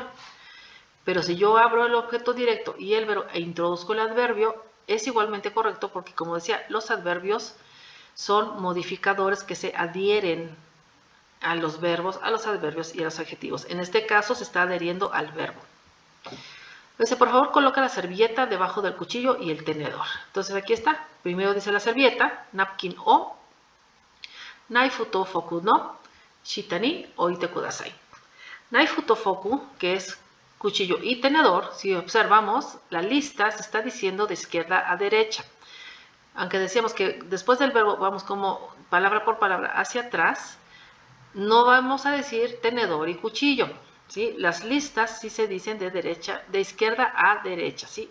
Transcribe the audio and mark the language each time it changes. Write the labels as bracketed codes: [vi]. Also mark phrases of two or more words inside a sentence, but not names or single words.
[es] Pero si yo abro el objeto directo y el verbo e introduzco el adverbio, es igualmente correcto porque, como decía, los adverbios son modificadores que se adhieren a los verbos, a los adverbios y a los adjetivos. En este caso se está adheriendo al verbo. Dice, por favor, coloca la servilleta debajo del cuchillo y el tenedor. Entonces aquí está. Primero dice la servilleta, [ja] ナプキンをナイフとフォークの下に置いてください. ナイフとフォーク, [es] que es cuchillo y tenedor, si observamos, la lista se está diciendo de izquierda a derecha. Aunque decíamos que después del verbo vamos como palabra por palabra hacia atrás, no vamos a decir tenedor y cuchillo, ¿sí? Las listas sí se dicen de derecha, de izquierda a derecha, ¿sí?